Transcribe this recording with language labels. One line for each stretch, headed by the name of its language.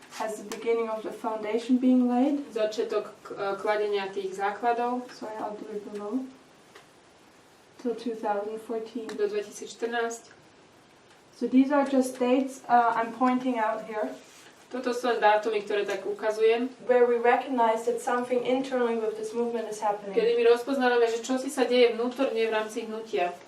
English: As the beginning of the foundation being laid.
Slovak: Začiatok kladenia tých základov.
English: Sorry, I'll do it below. Till 2014.
Slovak: Do 2014.
English: So these are just dates I'm pointing out here.
Slovak: Toto sú len dátumy, ktoré tak ukazujem.
English: Where we recognize that something internally with this movement is happening.
Slovak: Kedy my rozpoznávame, že čosi sa deje vnútorne v rámci hnutia.